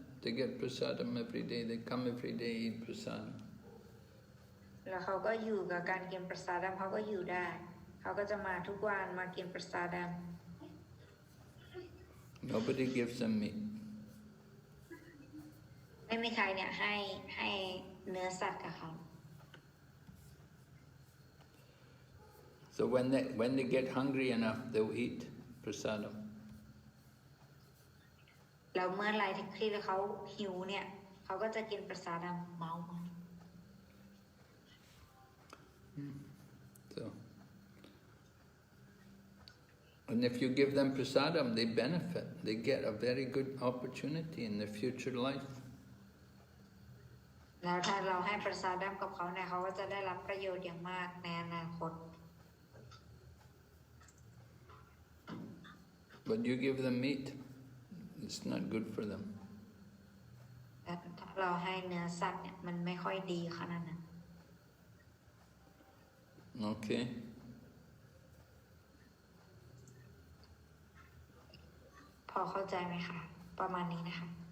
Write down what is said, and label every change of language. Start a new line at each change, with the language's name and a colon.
English: They get prasadam every day. They come every day, eat prasadam.
Thai: แล้วเขาก็อยู่กับการกินประสาดำเขาก็อยู่ได้เขาก็จะมาทุกวันมากินประสาดำ
English: Nobody gives them meat.
Thai: ไม่มีใครเนี่ยให้เนื้อสัตว์กับเขา
English: So when they get hungry enough, they'll eat prasadam.
Thai: แล้วเมื่อไรที่เขาหิวเนี่ยเขาก็จะกินประสาดำเมา
English: So, and if you give them prasadam, they benefit. They get a very good opportunity in their future life.
Thai: แล้วถ้าเราให้ประสาดำกับเขาเนี่ยเขาก็จะได้รับประโยชน์อย่างมากในอนาคต
English: But you give them meat, it's not good for them.
Thai: แต่ถ้าเราให้เนื้อสัตว์เนี่ยมันไม่ค่อยดีขนาดนั้น
English: Okay.
Thai: พอเข้าใจไหมคะประมาณนี้นะคะ